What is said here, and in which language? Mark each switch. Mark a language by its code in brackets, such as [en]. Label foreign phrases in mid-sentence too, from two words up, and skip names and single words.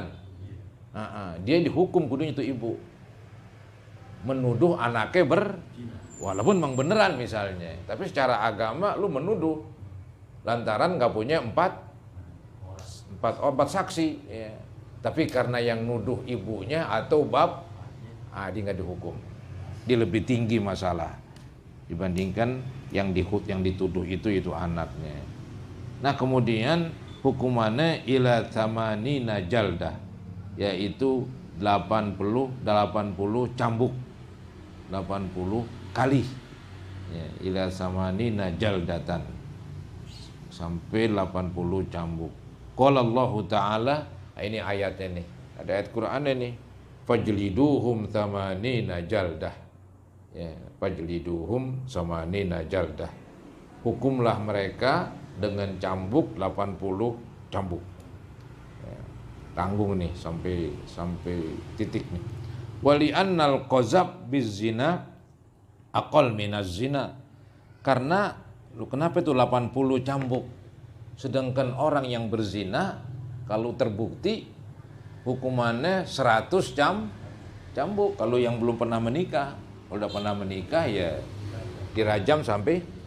[id] Dia dihukum kudunya itu ibu menuduh anaknya walaupun memang beneran misalnya, tapi secara agama lu menuduh lantaran nggak punya empat saksi, ya. Tapi karena yang nuduh ibunya atau dia nggak dihukum, dia lebih tinggi masalah dibandingkan yang dituduh itu anaknya. Nah kemudian hukumannya [ar] إلى ثمانين جلدة, [id] yaitu 80 cambuk, 80 kali, [ar] إلى ثمانين جلدةً, [id] sampai 80 cambuk. [ar] قال الله تعالى, [id] ini ayatnya nih, ada ayat Quran nih, [ar] فاجلدوهم ثمانين جلدة, فاجلدوهم ثمانين جلدة, [id] hukumlah mereka dengan cambuk 80 cambuk. Tanggung nih sampai titik nih. [ar] ولأن القذف بالزنا أقل من الزنا. [id] Karena kenapa itu 80 cambuk? Sedangkan orang yang berzina kalau terbukti hukumannya 100 cambuk. Kalau yang belum pernah menikah, kalau udah pernah menikah ya dirajam sampai.